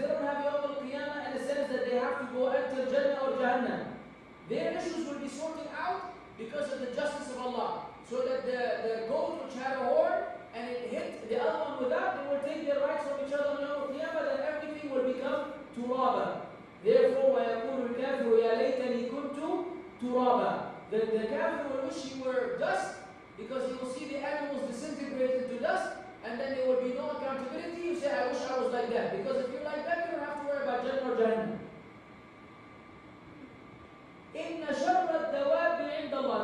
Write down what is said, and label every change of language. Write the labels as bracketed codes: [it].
[en] They don't have Yawm al-Qiyamah in the sense that they have to go enter Jannah or Jahannam. Their issues will be sorted out because of the justice of Allah. So that the goat which had a horn and it hit the other one without, they will take their rights from each other on Yawm al-Qiyamah, then everything will become turaba. Therefore, [ar] وَيَقُولُ الْكَافِرُ يَا لَيْتَنِي كُنْتُ تُرَابًا. [en] The kafir will wish he were dust, because he will see the animals disintegrate into dust, and then there will be no accountability. You say, I wish I was like that. Because if you're like that, you don't have to worry about Jannah or Jahannam. [ar] إِنَّ شَرَّ الدَّوَابِ عِنْدَ اللَّهِ.